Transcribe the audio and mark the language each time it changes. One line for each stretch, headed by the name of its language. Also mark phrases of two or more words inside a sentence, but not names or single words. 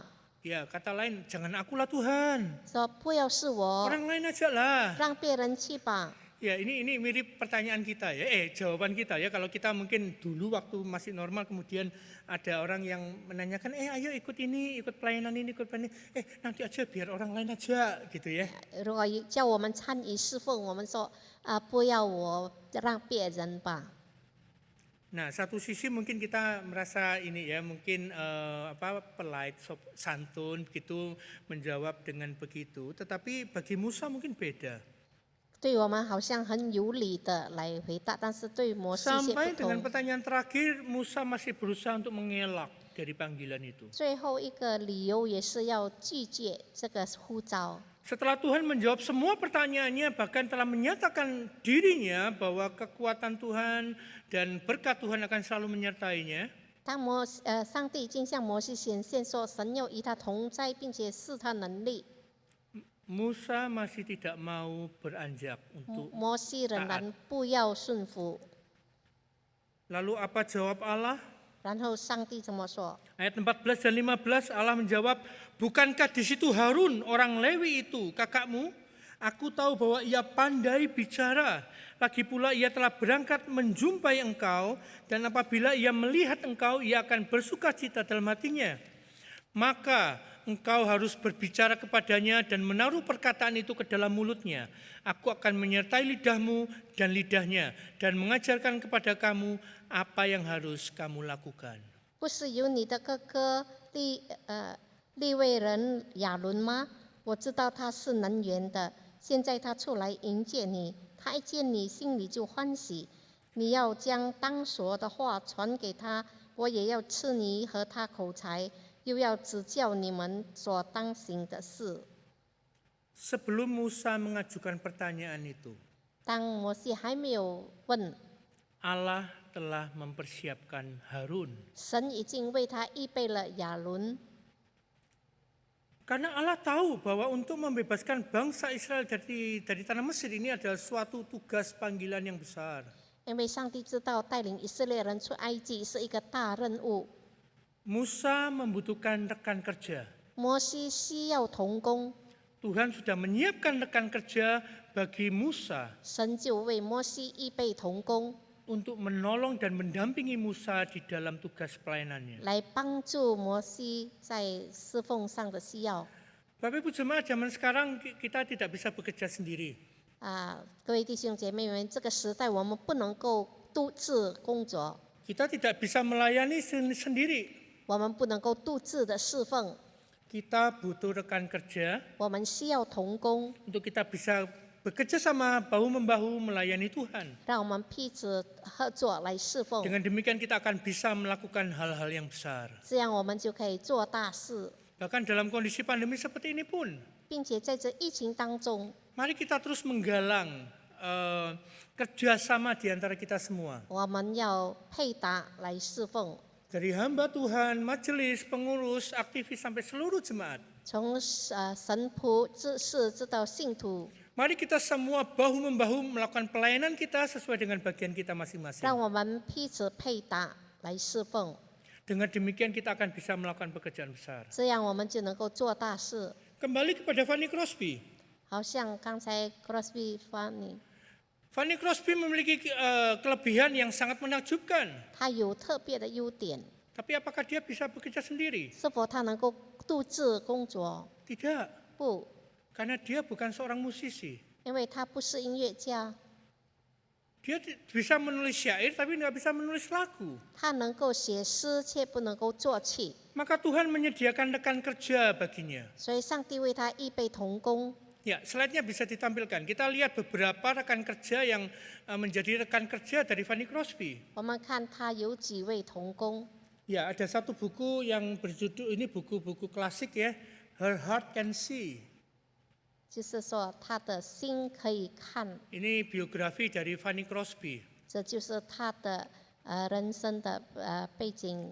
Indonesian: Ya, kata lain, jangan akulah Tuhan,
Chinese: 说不要是我，
Indonesian: orang lain aja lah.
Chinese: 让别人去吧。
Indonesian: Ya, ini mirip pertanyaan kita ya, jawaban kita ya. Kalau kita mungkin dulu waktu masih normal, kemudian ada orang yang menanyakan, ayo ikut ini, ikut pelayanan ini, ikut pelayanan ini. Nanti aja biar orang lain aja gitu ya.
Chinese: 如果叫我们参与侍奉，我们说不要我，让别人吧。
Indonesian: Nah, satu sisi mungkin kita merasa ini ya, mungkin polite, santun gitu menjawab dengan begitu. Tetapi bagi Musa mungkin beda.
Chinese: 对我们好像很有理的来回答，但是对摩西却
Indonesian: Sampai
Chinese: 不
Indonesian: dengan
Chinese: 同。
Indonesian: pertanyaan terakhir, Musa masih berusaha untuk mengelak dari panggilan itu.
Chinese: 最后一个理由也是要拒绝这个呼召。
Indonesian: Setelah Tuhan menjawab semua pertanyaannya, bahkan telah menyatakan dirinya bahwa kekuatan Tuhan dan berkat Tuhan akan selalu menyertainya.
Chinese: 当上帝已经向摩西显现说，神要与他同在，并且是他能力。
Indonesian: Musa masih tidak mau beranjak untuk
Chinese: 摩西仍然不要顺服。
Indonesian: Lalu apa jawab Allah?
Chinese: 然后上帝这么说：
Indonesian: Ayat 14 dan 15 Allah menjawab, bukankah di situ Harun orang Lewi itu kakakmu? Aku tahu bahwa ia pandai bicara. Lagi pula ia telah berangkat menjumpai engkau, dan apabila ia melihat engkau, ia akan bersukacita dalam hatinya. Maka engkau harus berbicara kepadanya dan menaruh perkataan itu ke dalam mulutnya. Aku akan menyertai lidahmu dan lidahnya dan mengajarkan kepada kamu apa yang harus kamu lakukan.
Chinese: 不是有你的哥哥利未人亚伦吗？我知道他是能言的。现在他出来迎接你，他一见你心里就欢喜。你要将当说的话传给他，我也要赐你和他口才，又要指教你们所当行的事。
Indonesian: Sebelum Musa mengajukan pertanyaan itu,
Chinese: 当摩西还没有问，
Indonesian: Allah telah mempersiapkan Harun.
Chinese: 神已经为他预备了亚伦。
Indonesian: Karena Allah tahu bahwa untuk membebaskan bangsa Israel dari tanah Mesir ini adalah suatu tugas panggilan yang besar.
Chinese: 因为上帝知道带领以色列人出埃及是一个大任务，
Indonesian: Musa membutuhkan rekan kerja.
Chinese: 摩西需要同工，
Indonesian: Tuhan sudah menyiapkan rekan kerja bagi Musa
Chinese: 神就为摩西预备同工，
Indonesian: untuk menolong dan mendampingi Musa di dalam tugas pelayanannya.
Chinese: 来帮助摩西在侍奉上的需要。
Indonesian: Bapak Ibu jemaat zaman sekarang kita tidak bisa bekerja sendiri.
Chinese: 各位弟兄姐妹们，这个时代我们不能够独自工作，
Indonesian: Kita tidak bisa melayani sendiri.
Chinese: 我们不能够独自的侍奉，
Indonesian: Kita butuh rekan kerja
Chinese: 我们需要同工，
Indonesian: untuk kita bisa bekerja sama bahu-membahu melayani Tuhan.
Chinese: 让我们彼此合作来侍奉，
Indonesian: Dengan demikian kita akan bisa melakukan hal-hal yang besar.
Chinese: 这样我们就可以做大事，
Indonesian: Bahkan dalam kondisi pandemi seperti ini pun,
Chinese: 并且在这疫情当中，
Indonesian: mari kita terus menggalang kerjasama di antara kita semua.
Chinese: 我们要配搭来侍奉，
Indonesian: Dari hamba Tuhan, majelis, pengurus, aktivis sampai seluruh jemaat.
Chinese: 从神仆、知识直到信徒，
Indonesian: Mari kita semua bahu-membahu melakukan pelayanan kita sesuai dengan bagian kita masing-masing.
Chinese: 让我们彼此配搭来侍奉，
Indonesian: Dengan demikian kita akan bisa melakukan pekerjaan besar.
Chinese: 这样我们就能够做大事。
Indonesian: Kembali kepada Fanny Crosby.
Chinese: 好像刚才 Crosby Fanny，
Indonesian: Fanny Crosby memiliki kelebihan yang sangat menakjubkan.
Chinese: 他有特别的优点，
Indonesian: Tapi apakah dia bisa bekerja sendiri?
Chinese: 是否他能够独自工作？
Indonesian: Tidak,
Chinese: 不，
Indonesian: karena dia bukan seorang musisi.
Chinese: 因为他不是音乐家，
Indonesian: Dia bisa menulis syair tapi tidak bisa menulis lagu.
Chinese: 他能够写诗却不能够作曲，
Indonesian: Maka Tuhan menyediakan rekan kerja baginya.
Chinese: 所以上帝为他预备同工。
Indonesian: Ya, slide-nya bisa ditampilkan. Kita lihat beberapa rekan kerja yang menjadi rekan kerja dari Fanny Crosby.
Chinese: 我们看他有几位同工，
Indonesian: Ya, ada satu buku yang berjudul, ini buku-buku klasik ya, Her Heart Can See.
Chinese: 就是说他的心可以看，
Indonesian: Ini biografi dari Fanny Crosby.
Chinese: 这就是他的人生的背景。